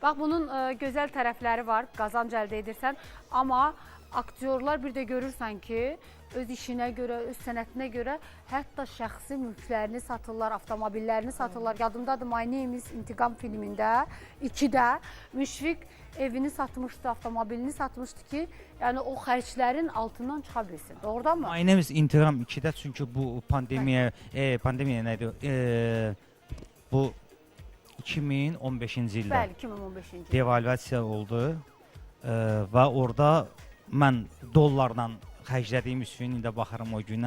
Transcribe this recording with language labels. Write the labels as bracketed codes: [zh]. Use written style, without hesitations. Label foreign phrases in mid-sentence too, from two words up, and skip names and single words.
[az] bax bunun gözəl tərəfləri var, qazanc əldə edirsən. Amma aktyorlar bir də görürsən ki, öz işinə görə, öz sənətinə görə hətta şəxsi mülklərini satırlar, avtomobillərini satırlar. Yadımdadır, My Name is İntiqam filmində 2-də Müşfiq evini satmışdı, avtomobilini satmışdı ki, yəni o xərclərin altından çıxa bilsin. Doğrudan mı? My Name is İntiqam 2-də, çünki bu pandemiya nə idi? Bu 2015-ci ildə. Bəli, 2015-ci il. Devalvasiya oldu və orada mən dollarla xərclədiyim üçün indi baxıram o günə.